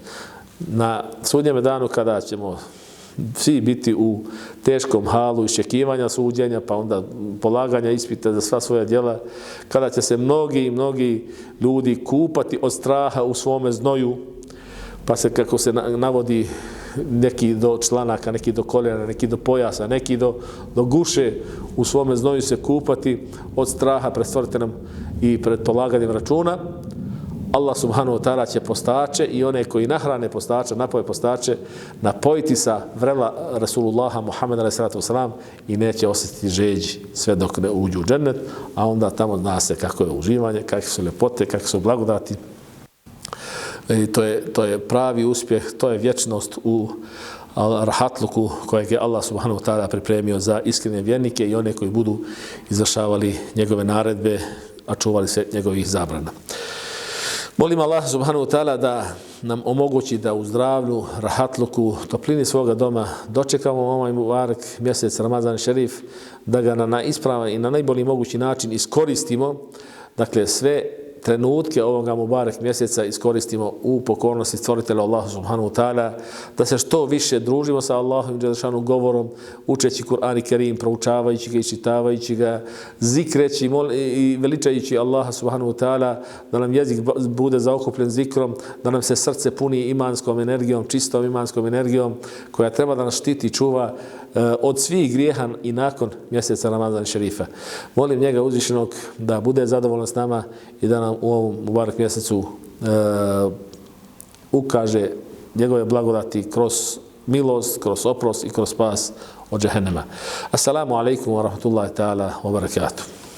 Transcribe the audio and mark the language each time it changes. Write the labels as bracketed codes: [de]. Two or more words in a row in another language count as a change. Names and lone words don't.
[bs] Na sudnjem danu kada ćemo svi biti u teškom halu iščekivanja suđenja, pa onda polaganja ispita za sva svoja djela, kada će se mnogi ljudi kupati od straha u svome znoju, pa se, kako se navodi, neki do članaka, neki do koljena, neki do pojasa, neki do guše u svome znoju se kupati od straha pred stvoriteljem i pred polaganjem računa. [ar] الله سبحانه وتعالى [bs] će postače i one koji nahrane postača, napoje postače, napojiti sa vrela Rasulullaha Muhammeda a.s. i neće osjetiti žeđ sve dok ne uđu u džennet, a onda tamo zna se kako je uživanje, kakve su ljepote, kakve su blagodati. I to je pravi uspjeh, to je vječnost u rahatluku kojeg je [ar] الله سبحانه وتعالى [bs] pripremio za iskrene vjernike i one koji budu izvršavali njegove naredbe, a čuvali se njegovih zabrana. Molim [ar] الله سبحانه وتعالى [bs] da nam omogući da u zdravlju, rahatluku, toplini svoga doma dočekamo ovaj mubarek mjesec Ramazan šerif, da ga na ispravan i na najbolji mogući način iskoristimo, dakle sve trenutke ovoga mubarek mjeseca iskoristimo u pokornosti stvoritelja [ar] الله سبحانه و [bs] ta'ala, da se što više družimo sa Allahovim dželešanu govorom, učeći Kur'an i Kerim, proučavajući ga i čitavajući ga, zikreći i veličajući Allaha [ar] سبحانه وتعالى, [bs] da nam jezik bude zaokupljen zikrom, da nam se srce puni imanskom energijom, čistom imanskom energijom, koja treba da nas štiti i čuva od svih grijeha i nakon mjeseca Ramazan šerifa. Molim njega uzvišenog da bude zadovoljan s nama i da nam u ovom mubarek mjesecu ukaže njegove blagodati kroz milost, kroz oprost i kroz spas od džehennema. [ar] السلام عليكم ورحمة الله تعالى وبركاته.